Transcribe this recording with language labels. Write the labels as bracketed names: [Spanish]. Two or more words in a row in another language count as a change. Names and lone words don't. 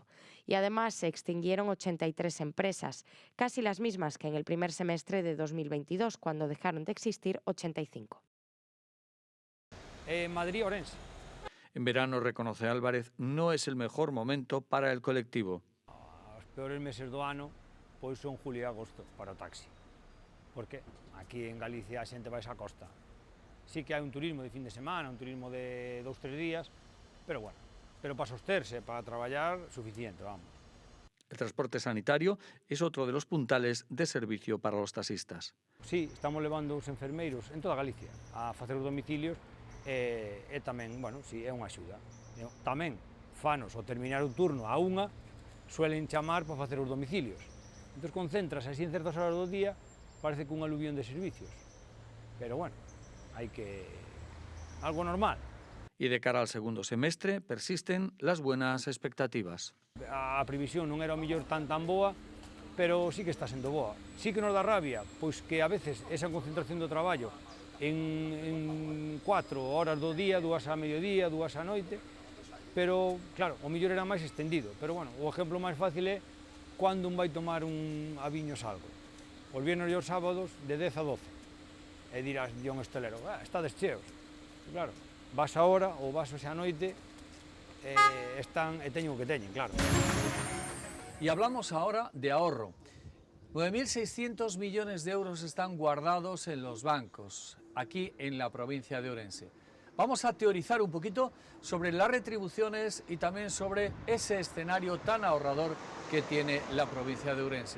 [Spanish] Y además se extinguieron 83 empresas, casi las mismas que en el primer semestre de 2022, cuando dejaron de existir 85. Madrid-Orense. En verano, reconoce Álvarez, no es el mejor momento para el colectivo. [Galician] Os peores meses do ano pois son julio e agosto para o taxi. Porque aquí en Galicia a xente vai á costa. Sí que hai un turismo de fin de semana, un turismo de 2-3 días, pero bueno, pero para sosterse, para traballar, suficiente, vamos. [Spanish] El transporte sanitario es otro de los puntales de servicio para los taxistas. [Galician] Sí, estamos levando os enfermeiros en toda Galicia a facer os domicilios e tamén, bueno, sí, é unha axuda. Tamén, fanos ao terminar o turno a unha, suelen chamar para facer os domicilios. Entón, concéntrase así en certas horas do día, parece que un aluvión de servicios. Pero bueno, hai que... algo normal. [Spanish] Y de cara al segundo semestre persisten las buenas expectativas. [Galician] A previsión non era o mellor tan boa, pero sí que está sendo boa. Sí que nos dá rabia, pois que a veces esa concentración do traballo en 4 horas do día, 2 a mediodía, 2 a noite, pero claro, o mellor era máis extendido. Pero bueno, o exemplo máis fácil é cando un vai tomar a viños algo. Os viernes e os sábados de 10 a 12. E dirás, Dion Estelero, estades cheos. Claro, vas a hora ou vas xa a noite e teñen o que teñen, claro. [Spanish] Y hablamos ahora de ahorro. 9.600 millones de euros están guardados en los bancos, aquí en la provincia de Ourense. Vamos a teorizar un poquito sobre las retribuciones y también sobre ese escenario tan ahorrador que tiene la provincia de Ourense.